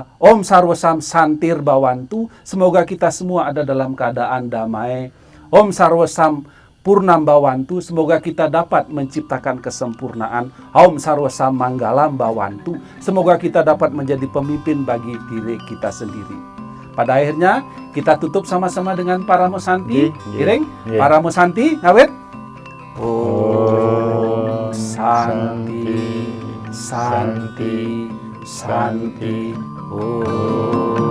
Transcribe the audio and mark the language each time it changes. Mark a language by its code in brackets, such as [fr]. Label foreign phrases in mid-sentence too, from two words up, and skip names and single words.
[sa] Om Sarwasam Santir Bawantu, [id] semoga kita semua ada dalam keadaan damai. [sa] Om Sarwasam Purnam Bawantu, [id] semoga kita dapat menciptakan kesempurnaan. [sa] Om Sarwasam Manggalam Bawantu, [id] semoga kita dapat menjadi pemimpin bagi diri kita sendiri. Pada akhirnya kita tutup sama-sama dengan [sa] Paramo Santi. [ban] Iring, [sa] Paramo Santi, [ban] ngawit. [sa] Om Santi, Santi, Santi. Om.